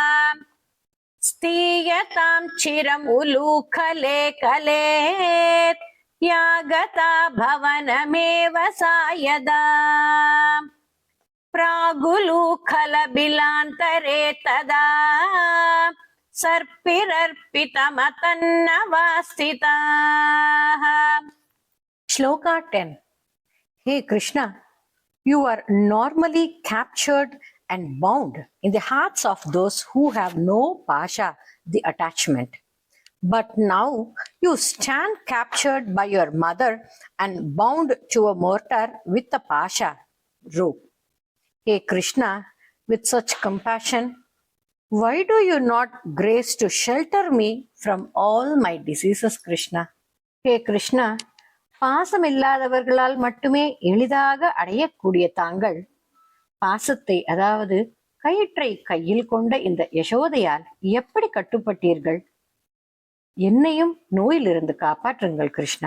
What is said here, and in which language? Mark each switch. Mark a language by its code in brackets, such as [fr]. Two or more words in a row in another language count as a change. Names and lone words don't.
[sa] स्थीयतां चिरम् उलूखले खलेत् यागता भवनमेव सायता प्रागुलूखलबिलान्तरे तदा सर्पिरर्पितमदन्नवास्थिताः. [en] Shloka 10. Hey Krishna, you are normally captured and bound in the hearts of those who have no pasha, the attachment. But now you stand captured by your mother and bound to a mortar with a pasha rope. Hey Krishna, with such compassion, why do you not grace to shelter me from all my diseases, Krishna? Hey Krishna, [ta] பாசமில்லாதவர்களால் மட்டுமே எளிதாக அடையக்கூடிய தாங்கள் பாசத்தை, அதாவது கயிற்றை கையில் கொண்ட இந்த யசோதையால் எப்படி கட்டுப்பட்டீர்கள்? என்னையும் நோயிலிருந்து காப்பாற்றுங்கள் கிருஷ்ணா.